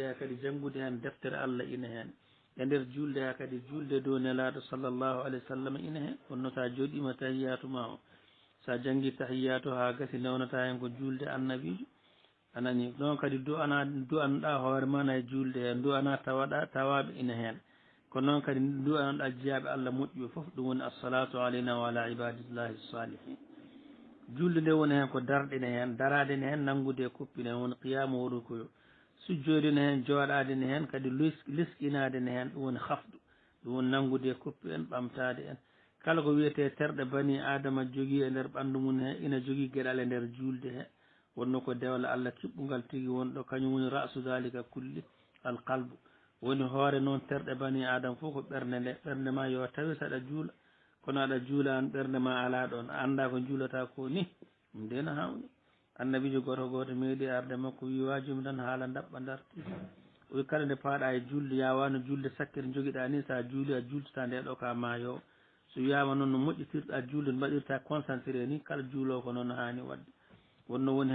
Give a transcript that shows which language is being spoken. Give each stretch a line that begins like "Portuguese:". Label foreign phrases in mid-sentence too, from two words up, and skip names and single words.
Fula: he kadi janngude hen deftere Allah ina hen e nder julde he kadi julde dow nelaɗo
Arabic: صلى الله عليه وسلم
Fula: ina hen wonno sa joɗima tahiyatu ma o sa janggi tahiyatu ha gasi newnata hen ko julde annabijo anani ɗon kadi du'anoɗa hoore ma na e julde he du'ana tawaɗa tawaɓe ina hen ko noon kadi du'anoɗa jeeyaɓe Allah moƴƴuɓe foof ɗum woni
Arabic: الصلاة علينا وعلى عباد الله الصالحين
Fula: julde nde woni hen ko darɗe ne hen darade ne hen nanggude e kuppine hen woni qiyamu woru koyo sujjode ne hen joɗade ne hen kadi leskinade ne hen ɗum woni hafdu ɗum woni nanggude e kuppi en ɓamtade en kala ko wiyete terɗe bani adama jogui e nder ɓandu mum he ina jogui gueɗal e nder julde he wonno ko dewle Allah kiɓɓugal tigui wonɗo kañum woni
Arabic: رأس ذلك كل القلب
Fula: woni hoore noon terɗe bani adama fof ko ɓernde nde ɓernde ma yo tawi saɗa juula kono aɗa juulani ɓernde ma ala ɗon a anda ko juulata ko ni ɗum nde no hawni annabijo goto meeɗi arde makko wi wajumi tan haala dabɓa darti o wi kala nde paaɗa e julde yawano julde sakkere joguiɗa ni sa juuli a jultata nde ɗo ka mayo so wiyama noon no moƴƴitirɗa julde no mbaɗirta concentré ni kala juulowo ko noon hani wadde wonno woni